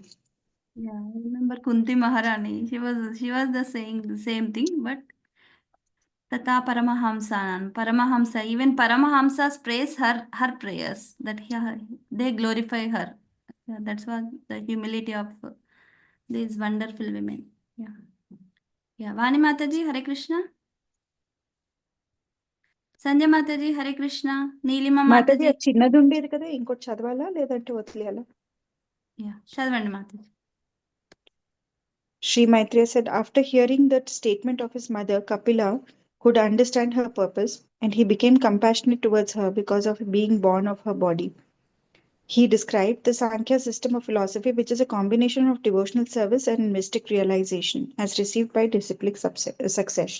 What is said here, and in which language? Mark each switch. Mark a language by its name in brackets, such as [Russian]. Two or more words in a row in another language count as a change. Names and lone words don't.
[English] Yeah, I remember Kunti Maharani. She was the saying the same thing, but Tata Paramahamsa, Paramahamsa, even Paramahamsas praise her prayers that they glorify her. Yeah, that's what the humility of these wonderful women. Yeah. Yeah. Vani Mataji, Hare Krishna. Sanjay Mataji, Hare Krishna. Neelima [Telugu] మాతాజీ [English] Mataji. [Telugu] అది చిన్నది ఉండేది కదా, ఇంకోటి చదవాలా లేదంటే వదిలేయాలా? Yeah. చదవండి మాతాజీ. [English] Sri Maitreya said, after hearing that statement of his mother, Kapila could understand her purpose and he became compassionate towards her because of being born of her body. He described the Sankhya system of philosophy, which is a combination of devotional service and mystic realization, as received by disciplic succession.